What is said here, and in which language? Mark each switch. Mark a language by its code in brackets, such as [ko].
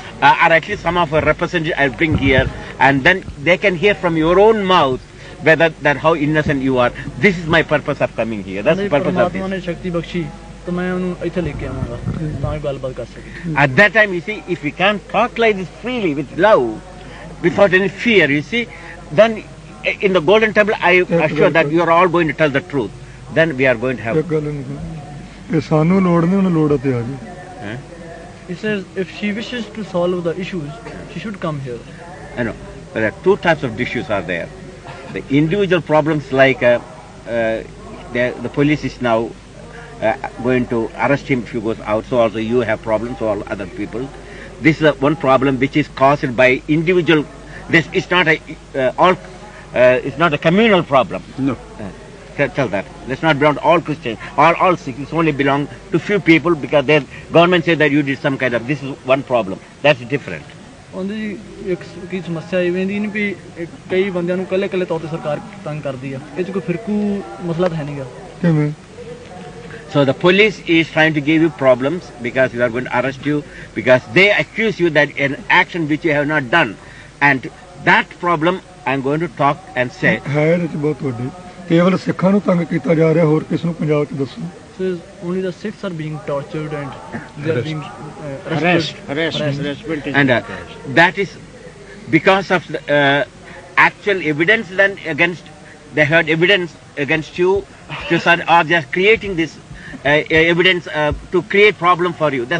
[en] Or at least some of our representatives I'll bring here, and then they can hear from your own mouth whether that how innocent you are. This is my purpose of coming here. That's the purpose of [pa] ਪਰਮਾਤਮਾ [en] this. [pa] ਨੇ ਸ਼ਕਤੀ ਬਖਸ਼ੀ ਤਾਂ ਮੈਂ ਉਹਨੂੰ ਇੱਥੇ ਲੈ ਕੇ ਆਵਾਂਗਾ ਤਾਂ ਹੀ ਗੱਲਬਾਤ ਕਰ ਸਕੀ। [en] At that time, you see, if we can't talk like this freely, with love, without any fear, you see, then in the Golden Temple, I assure that you are all going to tell the truth. Then we are going to have... [pa] ਇਹ ਗੱਲ ਨਹੀਂ, ਇਹ ਸਾਨੂੰ ਲੋੜ ਨਹੀਂ, ਉਹਨੂੰ ਲੋੜ ਤੇ ਆ ਜੀ। [en] Huh? He says if she wishes to solve the issues, she should come here. I know. There are two types of issues are there. The individual problems like the police is now going to arrest him if he goes out. So also you have problems, so all other people. This is one problem which is caused by individual. This is not it's not a communal problem. No. Tell that. Let's not belong to all Christians, all Sikhs. It's only belong to few people because their government said that you did some kind of. This is one problem. That's different. [pa] ਉਹਦੀ ਇੱਕ ਕੀ ਸਮੱਸਿਆ ਇਵੇਂ ਦੀ ਨਹੀਂ ਵੀ ਕਈ ਬੰਦਿਆਂ ਨੂੰ ਇਕੱਲੇ ਤੌਰ ਤੇ ਸਰਕਾਰ ਤੰਗ ਕਰਦੀ ਆ, ਇਹ 'ਚ ਕੋਈ ਫਿਰਕੂ ਮਸਲਾ ਤਾਂ ਹੈ ਨਹੀਂਗਾ। ਕਿਵੇਂ? [en] So the police is trying to give you problems because we are going to arrest you because they accuse you that an action which you have not done, and that problem I am going to talk and say. [pa] ਹੈ ਇਹਦੇ 'ਚ ਬਹੁਤ ਵੱਡੀ, ਕੇਵਲ ਸਿੱਖਾਂ ਨੂੰ ਤੰਗ ਕੀਤਾ ਜਾ ਰਿਹਾ, ਹੋਰ ਕਿਸ ਨੂੰ ਪੰਜਾਬ 'ਚ ਦੱਸੋ? [en] So only the Sikhs are being tortured and they are being harassment is And that is because of the actual evidence then against, they heard evidence against you to start, or they are creating this evidence to create problem for you.